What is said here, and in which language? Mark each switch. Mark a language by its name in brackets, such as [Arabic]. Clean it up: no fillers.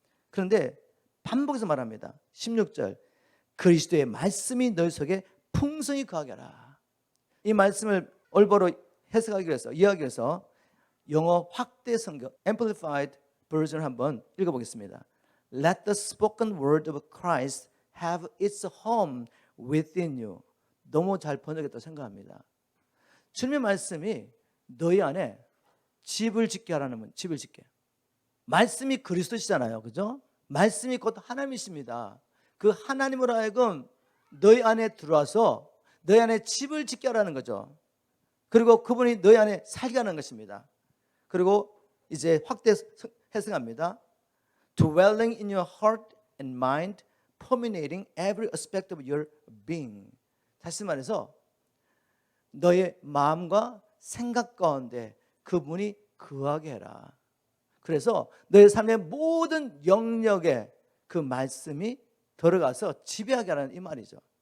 [Korean] 그런데 반복해서 말합니다. 16절, 그리스도의 말씀이 너희 속에 풍성히 거하게 하라. 이 말씀을 올바로 해석하기 위해서, 이해하기 위해서 영어 확대 성경 Amplified Version을 한번 읽어보겠습니다. [English] Let the spoken word of Christ have its home within you. [Korean] 너무 잘 번역했다고 생각합니다. 주님의 말씀이 너희 안에 집을 짓게 하라는, 집을 짓게. 말씀이 그리스도시잖아요. 그죠? 말씀이 곧 하나님이십니다. 그 하나님으로 하여금 너희 안에 들어와서 너희 안에 집을 짓게 하라는 거죠. 그리고 그분이 너희 안에 살게 하는 것입니다. 그리고 이제 확대 해석합니다. [English] Dwelling in your heart and mind, permeating every aspect of your being. [Korean] 다시 말해서 너의 마음과 생각 가운데 그분이 거하게 해라. 그래서 너의 삶의 모든 영역에 그 말씀이 들어가서 지배하게 하라는 이 말이죠.